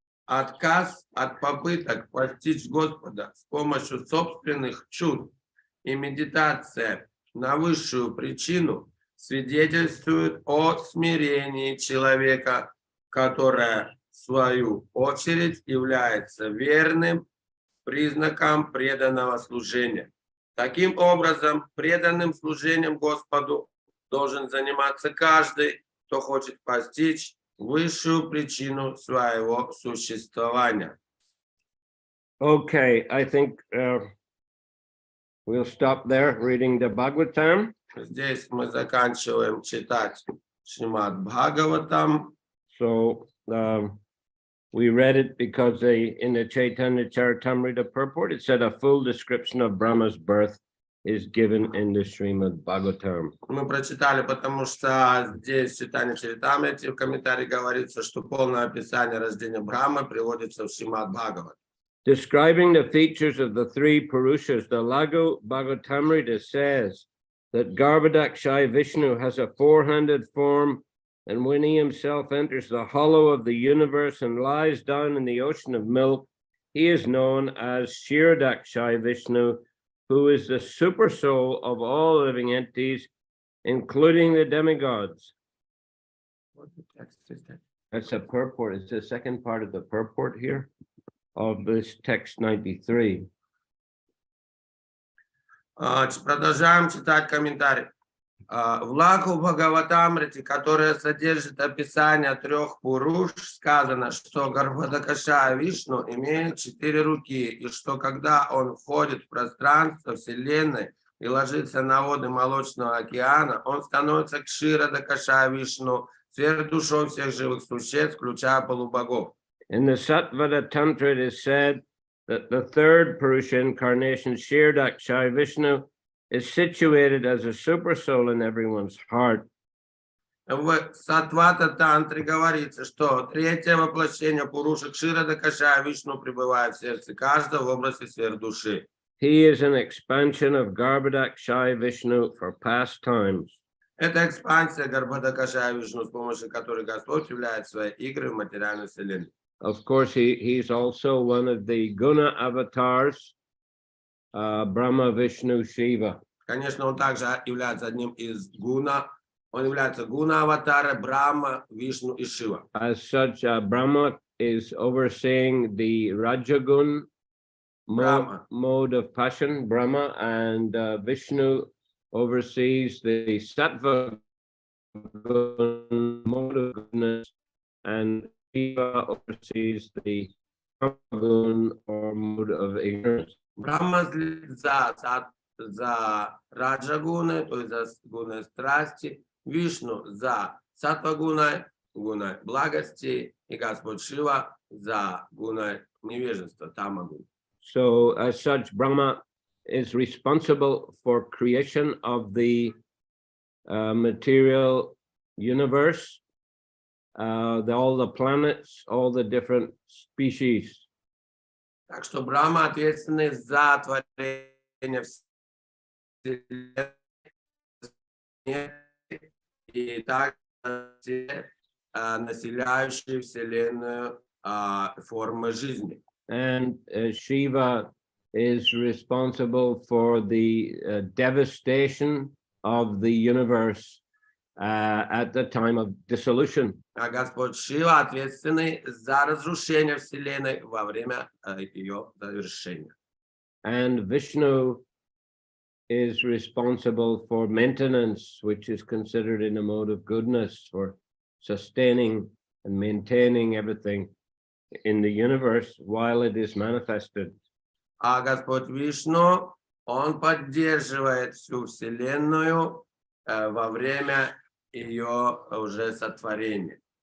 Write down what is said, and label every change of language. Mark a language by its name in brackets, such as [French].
[Russian] Отказ от попыток постичь Господа с помощью собственных чувств и медитация на высшую причину свидетельствуют о смирении человека, которое, в свою очередь, является верным признаком преданного служения. Таким образом, преданным служением Господу должен заниматься каждый, кто хочет постичь высшую причину своего существования. [English] Okay, I think we'll stop there reading the Bhagavatam. [Russian] Здесь мы заканчиваем читать Шримад Бхагаватам. [English] So we read it because in the Chaitanya Charitamritta purport, it said a full description of Brahma's birth is given in the Srimad Bhagavatam. [Russian] Мы прочитали, потому что здесь в Чайтанье Чаритамрите в комментарии говорится, что полное описание рождения Брахмы приводится в Шримад Бхагават. [English] Describing the features of the three Purushas, the Laghu Bhagavatamrita says that Garbhodakshai Vishnu has a four-handed form, and when he himself enters the hollow of the universe and lies down in the ocean of milk, he is known as Kshirodakshai Vishnu, who is the super soul of all living entities, including the demigods. What text is that? That's a purport. It's the second part of the purport here of this text 93. [Russian] Продолжаем читать комментарий. В Лакху Бхагаватамрите, которая содержит описание трех пуруш, сказано, что Гарбхадакаша Вишну имеет 4 руки, и что когда он входит в пространство Вселенной и ложится на воды Молочного океана, он становится Кширадакаша Вишну, сверхдушой всех живых существ, включая полубогов. [English] In the Sattvada Tantra, it is said that the third Purusha incarnation, Kshirodakshai Vishnu, is situated as a super soul in everyone's heart. [Russian] В Саттвата Тантре говорится, что третье воплощение Пуруша Кширадакаша Вишну пребывает в сердце каждого в образе сверхдуши. [English] He is an expansion of Garbhodakshai Vishnu for past times. [Russian] Это экспансия Гарбхадакаша Вишну, с помощью которой Господь являет свои игры в материальной вселенной. [English] Of course, he's also one of the Guna avatars, Brahma, Vishnu, Shiva. [Russian] Конечно, он также является одним из гуна. Он является гуна-аватара Брахма, Вишну и Шива. [English] As such, Brahma is overseeing the Rajagun mode of passion, Brahma, and Vishnu oversees the Sattva mode of goodness, and Shiva oversees the Tamagun or mode of ignorance. [Russian] Брахма следит за раджагуной, то есть за гуной страсти, Вишну за саттвагуной, гуной благости, и Господь Шива за гуной невежества, тамагун. [English] So as such, Brahma is responsible for creation of the material universe, all the planets, all the different species. [Russian] Так что Брахма ответственный за творение Вселенной и также населяющие Вселенную формы жизни. [English] And Shiva is responsible for the devastation of the universe at the time of dissolution. [Russian] А Господь Шива ответственный за разрушение Вселенной во время ее завершения. [English] And Vishnu is responsible for maintenance, which is considered in a mode of goodness, for sustaining and maintaining everything in the universe while it is manifested. [Russian] А Господь Вишну, он поддерживает всю Вселенную во время ее уже сотворения.